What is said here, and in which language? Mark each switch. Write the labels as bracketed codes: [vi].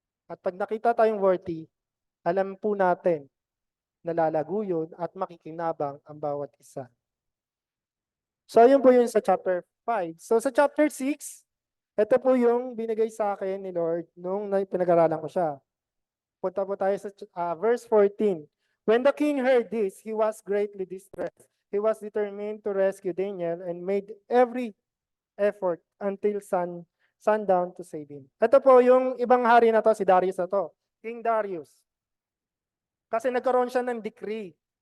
[tl] At pag nakita tayong worthy, alam po natin na lalago yun at makikinabang ang bawat isa. So, yun po yun sa chapter 5. So, sa chapter 6, ito po yung binigay sa akin ni Lord nung pinag-aralan ko siya. Punta po tayo sa verse 14. [en] When the king heard this, he was greatly distressed. He was determined to rescue Daniel and made every effort until sundown to save him. [tl] Ito po yung ibang hari na to, si Darius na to. King Darius. Kasi nagkaroon siya ng decree.